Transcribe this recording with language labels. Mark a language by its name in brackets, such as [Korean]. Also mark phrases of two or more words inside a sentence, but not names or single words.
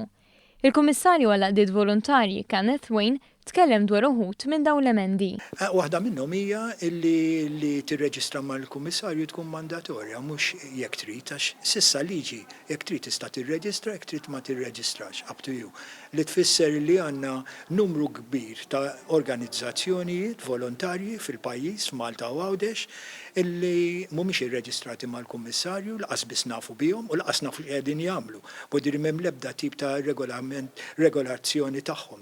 [Maltese] Il-Kummissarju għall-għaqdiet volontarji Kenneth Wayne tkellem dwar uħud minn dawn l-emendi. Waħda minnhom hija li tirreġistra mal-kummissarju tkun mandatorja mhux jekk trid għax s'issa liġi jekk trid tista' tirreġistra jekk trid ma tirreġistrax [English] up to you. [Maltese] Li tfisser li għandna numru kbir ta' organizzazzjonijiet volontarji fil-pajjiż Malta u Għawdex illi mhumiex irreġistrati mal-kummissarju laqas biss nafu bihom u laqas nafu qegħdin jagħmlu. Bodiri m'hemm l-ebda tip ta' regolazzjoni tagħhom.